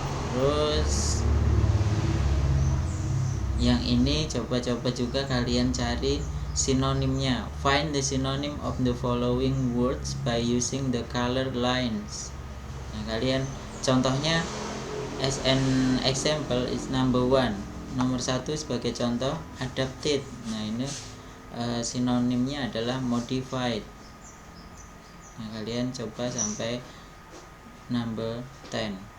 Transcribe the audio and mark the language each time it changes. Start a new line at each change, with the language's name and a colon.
Indonesian: Terus yang ini coba-coba juga kalian cari sinonimnya.
English: Find the synonym of the following words by using the color lines.
Indonesian: Nah, kalian contohnya
English: as an example is number 1.
Indonesian: Nomor 1 sebagai contoh adapted. Nah, ini sinonimnya adalah modified. Nah, kalian coba sampai number 10.